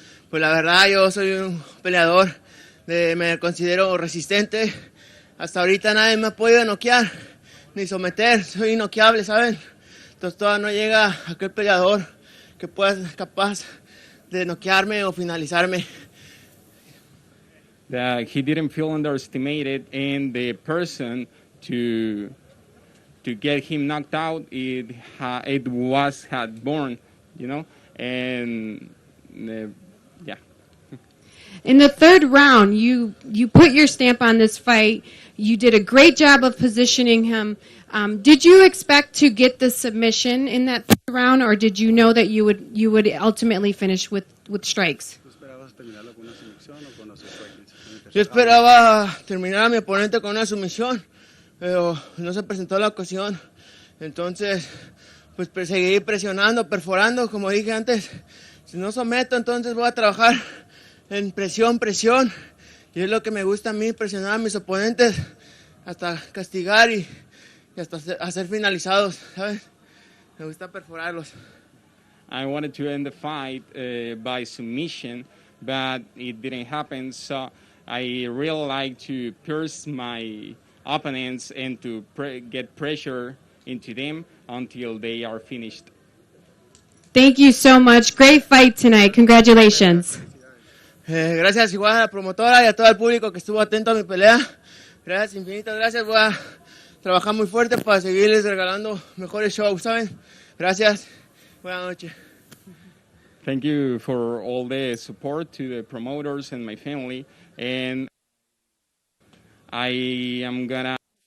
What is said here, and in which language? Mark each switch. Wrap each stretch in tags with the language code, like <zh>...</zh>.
<es>Pues la verdad yo soy un peleador, me considero resistente. Hasta ahorita nadie me ha podido noquear ni someter, soy inoqueable, ¿saben? Entonces todavía no llega aquel peleador que pueda ser capaz de noquearme o finalizarme.</es> <en>That he didn't feel underestimated, and the person to get him knocked out, it had born, you know, and yeah. In the third round, you put your stamp on this fight. You did a great job of positioning him. Did you expect to get the submission in that third round, or did you know that you would ultimately finish with strikes?</en> <es>Yo esperaba terminar a mi oponente con una sumisión, pero no se presentó la ocasión. Entonces, pues seguiré presionando, perforando, como dije antes. Si no someto, entonces voy a trabajar en presión. Y es lo que me gusta a mí, presionar a mis oponentes hasta castigar y hasta hacer finalizados, ¿sabes? Me gusta perforarlos.</es> <en>I wanted to end the fight by submission, but it didn't happen. So I really like to pierce my opponents and to get pressure into them until they are finished. Thank you so much. Great fight tonight. Congratulations.</en> <es>Gracias igual a la promotora y a todo el público que estuvo atento a mi pelea. Gracias, infinitas gracias. Voy a trabajar muy fuerte para seguirles regalando mejores shows, ¿saben? Gracias. Buenas noches.</es> <en>Thank you for all the support to the promoters and my family. And I am gonna</en>